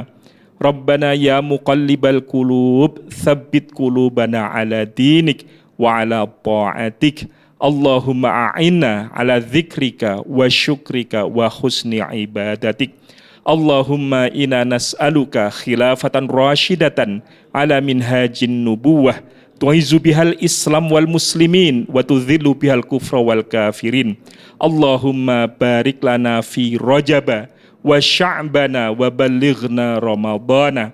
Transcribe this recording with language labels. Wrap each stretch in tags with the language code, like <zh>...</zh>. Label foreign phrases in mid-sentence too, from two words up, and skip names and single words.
<ar>ربنا يا مقلب القلوب ثبت قلوبنا على دينك وعلى طاعتك. اللهم أعنا على ذكرك وشكرك وحسن عبادتك. اللهم إنا نسألك خلافة راشدة على منهاج النبوة تعز بها الإسلام والمسلمين وتذل بها الكفر والكافرين. اللهم بارك لنا في رجب وشعبان وبلغنا رمضان.</ar>